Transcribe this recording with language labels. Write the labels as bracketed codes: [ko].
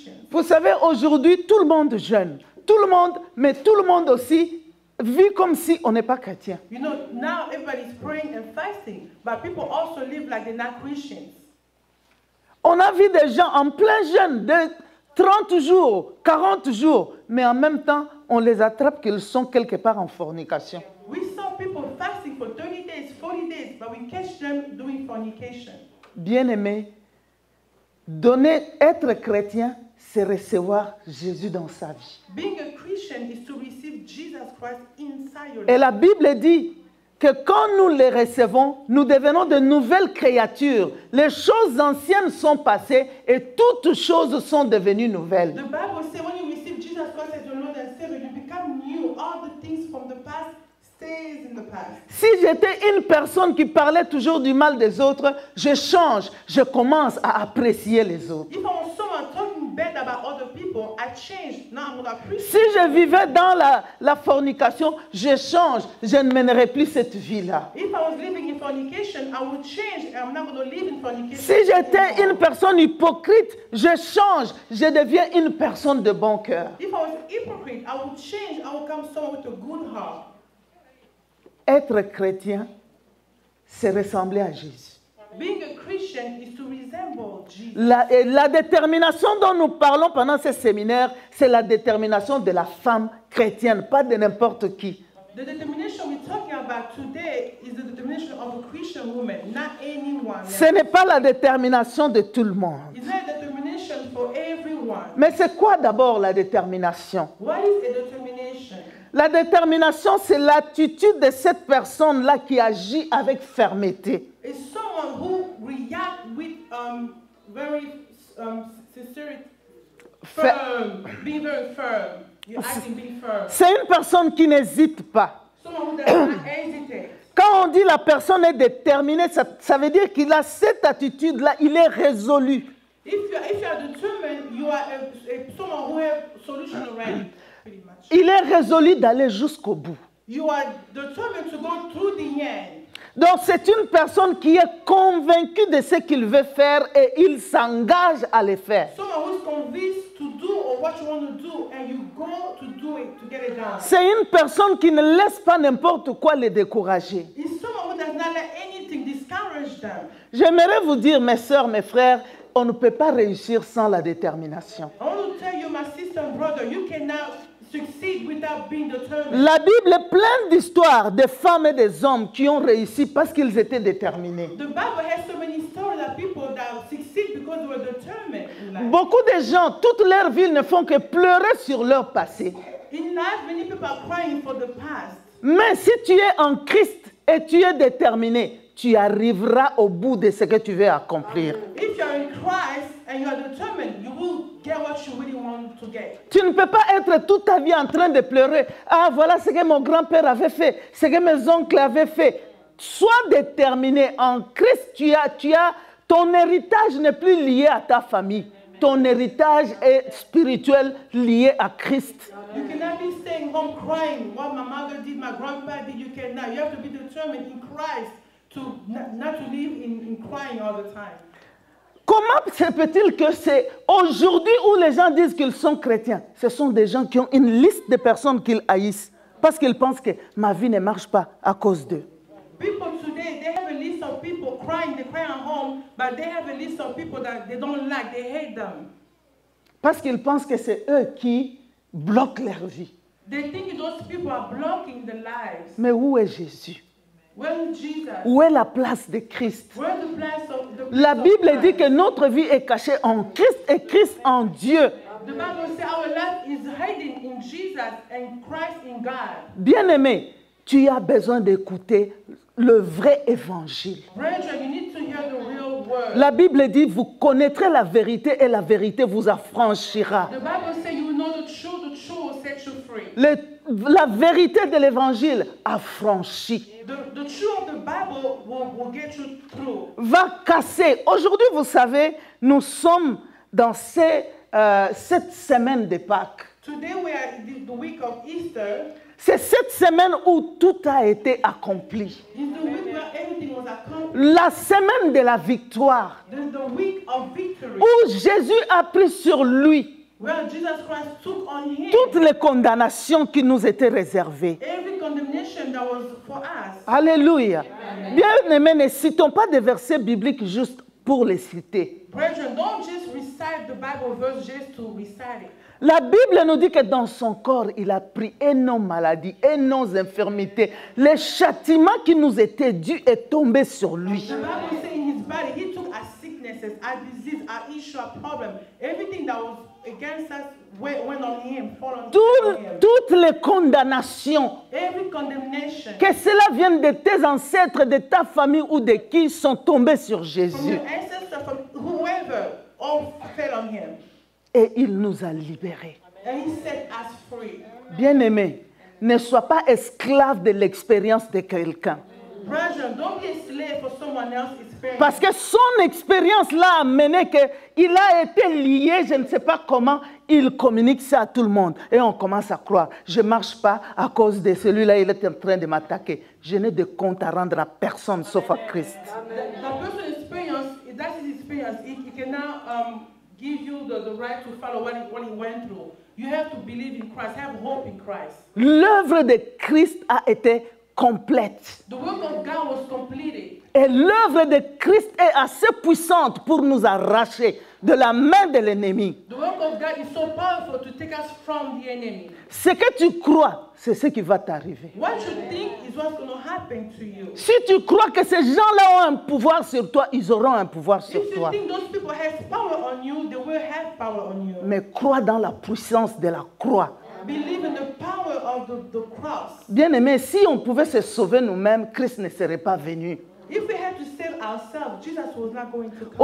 [fr] Vous savez, aujourd'hui, tout le monde jeûne. Tout le monde, mais tout le monde aussi vit comme si on n'est pas chrétien. [en] You know, now everybody's praying and fasting, but people also live like they're not Christians. [fr] On a vu des gens en plein jeûne de 30 jours, 40 jours, mais en même temps, on les attrape qu'ils sont quelque part en fornication. [en] We saw people fasting for 30 days, 40 days, but we catch them doing fornication. [fr] Bien-aimé, être chrétien, c'est recevoir Jésus dans sa vie. [en] Being a Christian is to receive Jesus Christ inside your life. [fr] Et la Bible dit, que quand nous les recevons, nous devenons de nouvelles créatures. Les choses anciennes sont passées et toutes choses sont devenues nouvelles. [en] The Bible says when you receive Jesus Christ as your Lord and Savior, you become new. All the things from the past stays in the past. [fr] Si j'étais une personne qui parlait toujours du mal des autres, je change, je commence à apprécier les autres. [en] If I was someone talking bad about other people, I changed. Now I'm going to appreciate. [fr] Si je vivais dans la fornication, je change, je ne mènerai plus cette vie-là. [en] If I was living in fornication, I would change. I'm not going to live in fornication. [fr] Si j'étais une personne hypocrite, je change, je deviens une personne de bon cœur. [en] If I was a hypocrite, I would change. I would become someone with a good heart. [fr] Être chrétien, c'est ressembler à Jésus. [en] Being a Christian is to resemble Jesus. [fr] La détermination dont nous parlons pendant ce séminaire, c'est la détermination de la femme chrétienne, pas de n'importe qui. [en] The determination we're talking about today is the determination of a Christian woman, not anyone else. [fr] Ce n'est pas la détermination de tout le monde. [en] It's not a determination for everyone. [fr] Mais c'est quoi d'abord la détermination? [en] What is a determination? [fr] La détermination, c'est l'attitude de cette personne-là qui agit avec fermeté. [en] It's someone who reacts with very sincerity, firm, being very firm. You're acting being firm. [fr] C'est une personne qui n'hésite pas. [en] Someone who does not hesitate. [fr] Quand on dit la personne est déterminée, ça veut dire qu'il a cette attitude-là, il est résolu. [en] If you are determined, you are someone who has solution already, pretty much. [fr] Il est résolu d'aller jusqu'au bout. [en] You are determined to go through the end. [fr] Donc c'est une personne qui est convaincue de ce qu'il veut faire et il s'engage à le faire. [en] Someone who's convinced to do or what you want to do and you go to do it, to get it done. [fr] C'est une personne qui ne laisse pas n'importe quoi les décourager. [en] It's someone who does not let anything discourage them. [fr] J'aimerais vous dire, mes sœurs, mes frères, on ne peut pas réussir sans la détermination. [en] I want to tell you, my sister and brother, you cannot succeed without being determined. [fr] La Bible est pleine d'histoires de femmes et des hommes qui ont réussi parce qu'ils étaient déterminés. [en] The Bible has so many stories of people that succeed because they were determined in life. [fr] Beaucoup de gens, toute leur vie, ne font que pleurer sur leur passé. [en] In life, many people are crying for the past. [fr] Mais si tu es en Christ et tu es déterminé, tu arriveras au bout de ce que tu veux accomplir. [en] If you are in Christ and you are determined, you will get what you really want to get. [fr] Tu ne peux pas être toute ta vie en train de pleurer. Ah, voilà ce que mon grand-père avait fait, ce que mes oncles avaient fait. Sois déterminé. En Christ, ton héritage n'est plus lié à ta famille. Ton héritage est spirituel lié à Christ. [en] You cannot be staying home crying. What my mother did, my grandpa did, you cannot. You have to be determined in Christ to not to live in crying all the time. [fr] Comment se peut-il que c'est aujourd'hui où les gens disent qu'ils sont chrétiens? Ce sont des gens qui ont une liste de personnes qu'ils haïssent parce qu'ils pensent que ma vie ne marche pas à cause d'eux. [en] People today, they have a list of people crying, they cry at home, but they have a list of people that they don't like, they hate them. [fr] Parce qu'ils pensent que c'est eux qui bloquent leur vie. [en] They think those people are blocking the lives. [fr] Mais où est Jésus? [en] Where is Jesus? [fr] Où est la place de Christ? [en] Where is the place of the [fr] La [en] place of [fr] Bible [en] Christ? [fr] dit que notre vie est cachée en Christ et Christ en Dieu. [en] The Bible says our life is hiding in Jesus and Christ in God. [fr] Bien-aimé, tu as besoin d'écouter le vrai évangile. [en] Brethren, you need to hear the real word. [fr] La Bible dit, vous connaîtrez la vérité et la vérité vous affranchira. [en] The Bible says you will know the truth will set you free. [fr] La vérité de l'évangile affranchit. [en] The truth of the Bible will get you through. [fr] Va casser. Aujourd'hui, vous savez, nous sommes dans cette semaine de Pâques. [en] Today we are the week of Easter. [fr] C'est cette semaine où tout a été accompli. [en] It's the week where everything was accomplished. [fr] La semaine de la victoire. [en] The week of victory. [fr] Où Jésus a pris sur lui [en] Where Jesus Christ took on him [fr] toutes les condamnations qui nous étaient réservées. [en] every condemnation that was for us. [fr] Alléluia. Bien-aimés, ne citons pas des versets bibliques juste pour les citer. [en] Brethren, don't just recite the Bible verse just to recite it. [fr] La Bible nous dit que dans son corps, il a pris et nos maladies et nos infirmités. Le châtiment qui nous était dû est tombé sur lui. [en] The Bible says in his body, he took our sicknesses, our disease, our issue, our problem, everything that was against us went on him, fall on him. [fr] Toutes les condamnations, [en] Every condemnation [fr] que cela vienne de tes ancêtres, de ta famille ou de qui, sont tombées sur [en] from [fr] Jésus. [en] your ancestors, from whoever, all fell on him. [fr] Et il nous a libérés. [en] And he set us free. [fr] Bien-aimé, ne sois pas esclave de l'expérience de quelqu'un. [en] Brethren, don't be a slave for someone else's experience. [fr] Parce que son expérience l'a amené qu'il a été lié, je ne sais pas comment, il communique ça à tout le monde. Et on commence à croire, je ne marche pas à cause de celui-là, il est en train de m'attaquer. Je n'ai de compte à rendre à personne sauf à Christ. [en] The person's experience, that's his experience. He cannot give you the right to follow what he went through. You have to believe in Christ, have hope in Christ. [fr] L'œuvre de Christ a été complète. [en] The work of God was completed. [fr] Et l'œuvre de Christ est assez puissante pour nous arracher de la main de l'ennemi. [en] The work of God is so powerful to take us from the enemy. [fr] Ce que tu crois, c'est ce qui va t'arriver. [en] What you think is what's going to happen to you. [fr] Si tu crois que ces gens-là ont un pouvoir sur toi, ils auront un pouvoir sur [en] If you [fr] toi. [en] think those people have power on you, they will have power on you. [fr] Mais crois dans la puissance de la croix. [en] Believe in the power of the cross. [fr] Bien-aimé, si on pouvait se sauver nous-mêmes, Christ ne serait pas venu. [en] If we had to save ourselves, Jesus was not going to come.